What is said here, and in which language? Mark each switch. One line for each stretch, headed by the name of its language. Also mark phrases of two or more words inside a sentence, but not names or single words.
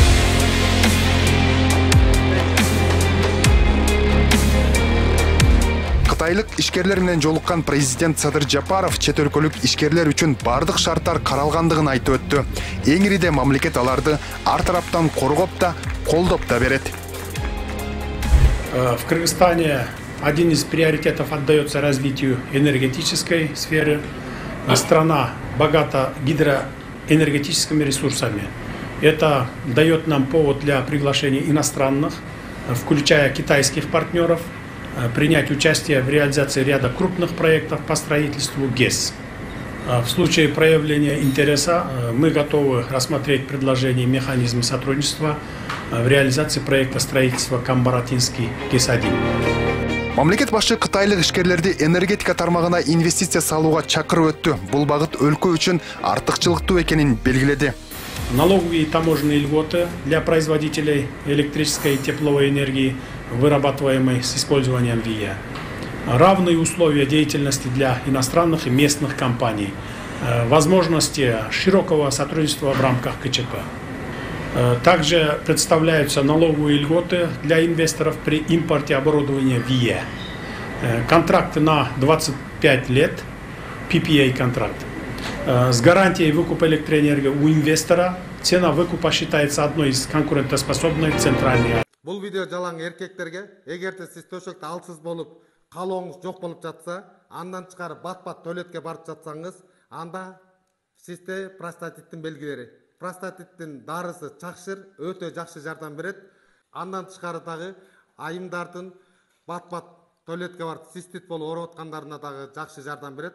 Kyrgyz: Кытайлык ишкерлер менен жолуккан президент Садыр Жапаров чет өлкөлүк ишкерлер үчүн бардык шарттар каралгандыгын айтып өттү. Эң ириде мамлекет аларды ар тараптан коргоп да, колдоп да берет.
Russian: В Кыргызстане один из приоритетов отдается развитию энергетической сферы. Страна богата гидроэнергетическими ресурсами. Это дает нам повод для приглашения иностранных, включая китайских партнеров, принять участие в реализации ряда крупных проектов по строительству ГЭС. В случае проявления интереса мы готовы рассмотреть предложение механизма сотрудничества в реализации проекта строительства Камбаратинский ГЭС-1.
Kyrgyz: Мамлекет башы кытайлык ишкерлерди энергетика тармагына инвестиция салууга чакырып өттү. Бул багыт өлкө үчүн артыкчылыктуу экенин белгиледи.
Russian: Налоговые и таможенные льготы для производителей электрической и тепловой энергии, вырабатываемой с использованием ВИА. Равные условия деятельности для иностранных и местных компаний. Возможности широкого сотрудничества в рамках КЧП. Также представляются налоговые льготы для инвесторов при импорте оборудования ВИА. Контракты на 25 лет, PPA-контракт. С гарантией выкупа электроэнергии у инвестора. Цена выкупа считается одной из конкурентоспособных центральной.
Kyrgyz: Бұл видео жалаң еркектерге, эгерде сиз төшөктө алсыз болуп, калооңуз жок болуп жатса, андан чыгарып бат-бат туалетке барып жатсаңыз, анда сизде простатиттин белгилери. Простатиттин дарысы чакшыр, өтө жакшы жардам берет. Андан тышкары дагы айымдардын бат-бат туалетке барып цистит болуп ооруп аткандарына дагы жакшы жардам берет.